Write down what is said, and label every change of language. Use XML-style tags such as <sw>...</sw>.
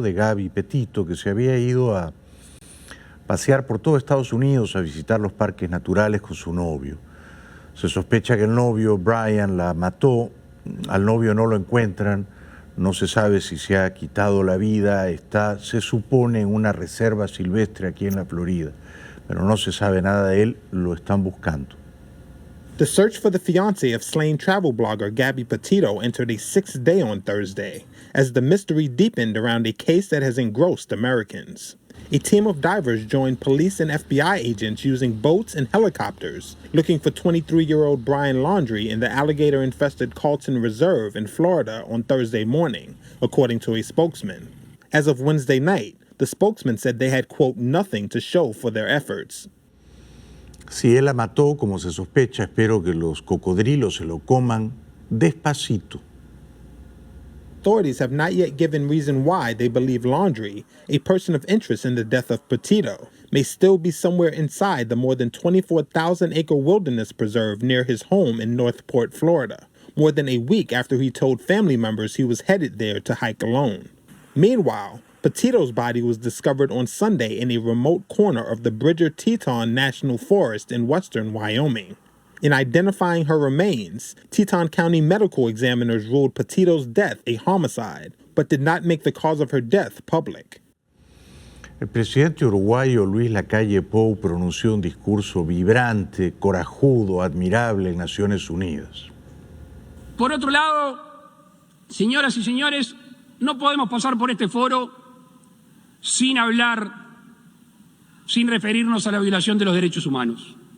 <es>De Gabby Petito, que se había ido a pasear por todo Estados Unidos a visitar los parques naturales con su novio. Se sospecha que el novio, Brian, la mató. Al novio no lo encuentran. No se sabe si se ha quitado la vida. Está, se supone, en una reserva silvestre aquí en la Florida. Pero no se sabe nada de él. Lo están buscando.</es> <en>The search for the fiancé of slain travel blogger Gabby Petito entered a 6th day on Thursday, as the mystery deepened around a case that has engrossed Americans. A team of divers joined police and FBI agents using boats and helicopters, looking for 23-year-old Brian Laundrie in the alligator-infested Carlton Reserve in Florida on Thursday morning, according to a spokesman. As of Wednesday night, the spokesman said they had, quote, nothing to show for their efforts.</en> <es>Si él la mató, como se sospecha, espero que los cocodrilos se lo coman despacito.</es> <en>Authorities have not yet given reason why they believe Laundrie, a person of interest in the death of Petito, may still be somewhere inside the more than 24,000-acre wilderness preserve near his home in North Port, Florida, more than a week after he told family members he was headed there to hike alone. Meanwhile, Petito's body was discovered on Sunday in a remote corner of the Bridger-Teton National Forest in western Wyoming. In identifying her remains, Teton County medical examiners ruled Petito's death a homicide, but did not make the cause of her death public.</en> <es>El presidente uruguayo Luis Lacalle Pou pronunció un discurso vibrante, corajudo, admirable en Naciones Unidas. Por otro lado, señoras y señores, no podemos pasar por este foro sin hablar, sin referirnos a la violación de los derechos humanos.</es>